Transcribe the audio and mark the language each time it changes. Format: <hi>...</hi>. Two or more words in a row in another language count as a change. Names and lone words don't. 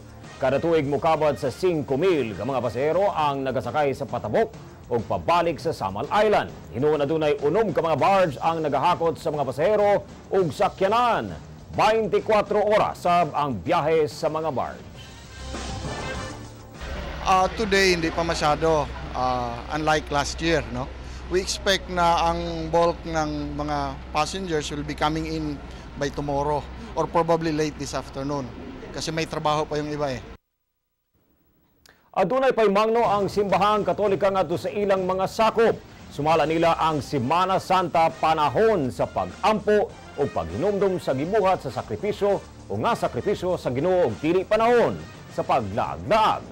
<ceb>Kada tuig mukabad sa 5,000 ka mga pasahero ang nagasakay sa patabok ug pabalik sa Samal Island. Hinuon adunay 6 ka mga barge ang nagahakot sa mga pasahero ug sakyanan. 24 oras sab ang biyahe sa mga barge.</ceb> <tl>Today hindi pa masyado,</tl> <en>unlike last year, no? We expect</en> <tl>na ang</tl> <en>bulk</en> <tl>ng mga</tl> <en>passengers will be coming in by tomorrow or probably late this afternoon</en> <tl>kasi may trabaho pa yung iba eh.</tl> <ceb>Adunay paymangno ang simbahang Katolika ngadto sa ilang mga sakop. Sumala nila ang Semana Santa panahon sa pag-ampo o paghinumdum sa gibuhat sa sakripisyo o nga sakripisyo sa Ginoo ug dili panahon sa paglaag-laag.</ceb>